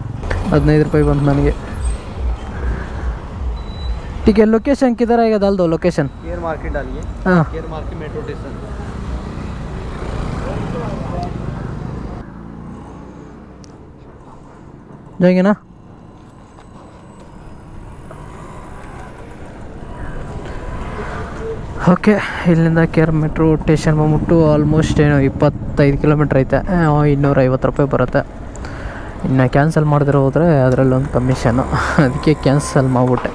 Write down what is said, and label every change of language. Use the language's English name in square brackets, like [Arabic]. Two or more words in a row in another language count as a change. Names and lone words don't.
[Hindi] 15 रुपये बंद ನನಗೆ. ठीक है, लोकेशन किधर आएगा डाल दो लोकेशन. केयर मार्केट डालिए। हाँ केयर मार्केट [English] metro station. [Hindi] जाएंगे ना? [Kannada] ಓಕೆ, ಇಲ್ಲಿಂದ ಕೇರ್ [English] metro station [Kannada] ಬಂದ್ಬಿಟ್ಟು ಆಲ್ಮೋಸ್ಟ್ ಏನು 25 ಕಿಲೋಮೀಟ್ರ್ ಐತೆ. 250 ರೂಪಾಯಿ ಬರುತ್ತೆ. ಇನ್ನು ಕ್ಯಾನ್ಸಲ್ ಮಾಡಿದ್ರೆ ಹೋದರೆ ಅದರಲ್ಲೊಂದು ಕಮಿಷನು, ಅದಕ್ಕೆ ಕ್ಯಾನ್ಸಲ್ ಮಾಡಿಬಿಟ್ಟೆ.